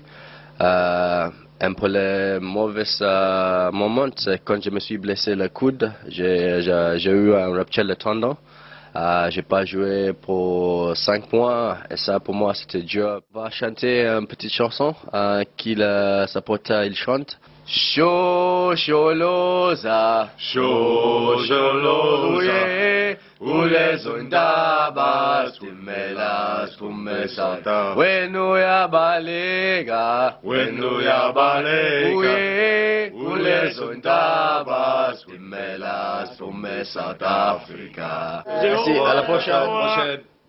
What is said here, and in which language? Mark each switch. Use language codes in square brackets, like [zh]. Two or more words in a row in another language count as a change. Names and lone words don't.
[fr] Un peu le mauvais moment, c'est quand je me suis blessé le coude, j'ai eu un rupture de tendon. J'ai pas joué pour 5 mois et ça pour moi c'était dur. On va chanter une petite chanson qu'il supporter il chante. [zu] Shosholoza, Shosholoza, ule zondaba, stumela, stumesata, wenu ya balega, ule zondaba, stumela, stumesata Africa. [fr] Merci, à la prochaine.